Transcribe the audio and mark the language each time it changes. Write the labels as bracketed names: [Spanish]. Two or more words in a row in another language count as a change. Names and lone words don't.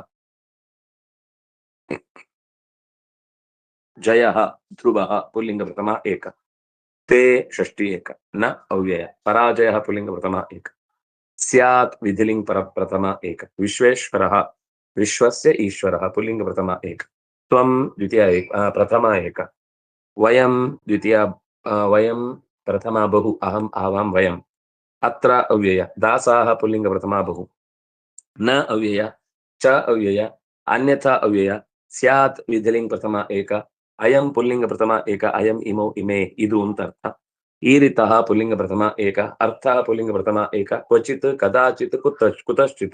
[Sanskrit] ಜಯ ಧ್ರುವ ಪುಲ್ಲಿಂಗ ಪ್ರಥಮ ಏಕ, ತೇ ಷಷ್ಠಿ ಏಕ, ನ ಅವ್ಯಯ. ಪರಾಜಯ ಪುಲ್ಲಿಂಗ ಪ್ರಥಮ ಏಕ, ಸ್ಯಾತ್ ವಿಧಿಲಿಂಗ ಪ್ರಥಮ ಏಕ, ವಿಶ್ವೇಶ್ವರ ವಿಶ್ವಸ್ಯ ಈಶ್ವರ ಪುಲ್ಲಿಂಗ ಪ್ರಥಮ ಏಕ, ತ್ವಂ ದ್ವಿತೀಯ ಪ್ರಥಮ ಏಕ, ವಯಂ ದ್ವಿತೀಯ ವಯಂ ಪ್ರಥಮ ಬಹು, ಅಹಂ ಆವಾಂ ವಯಂ. ಅತ್ರ ಅವ್ಯಯ. ದಾಸಾಹ ಪುಲ್ಲಿಂಗ ಪ್ರಥಮ ಬಹು, ನ ಅವ್ಯಯ, ಚ ಅವ್ಯಯ, ಅನ್ಯಥಾ ಅವ್ಯಯ, ಸ್ಯಾತ್ ವಿಧಿಲಿಂಗ ಪ್ರಥಮ ಏಕ, ಅಯಂ ಪುಲ್ಲಿಂಗ ಪ್ರಥಮ ಏಕ, ಅಯಂ ಇಮೋ ಇಮೇ. [Kannada] ಇದು ಅಂತ ಅರ್ಥ. [Sanskrit] ಈರಿತಃ ಪುಲ್ಲಿಂಗ ಪ್ರಥಮ ಏಕ, ಅರ್ಥ ಪುಲ್ಲಿಂಗ ಪ್ರಥಮ ಏಕ, ಕ್ವಚಿತ್ ಕದಾಚಿತ್ ಕುತಶ್ಚಿತ್.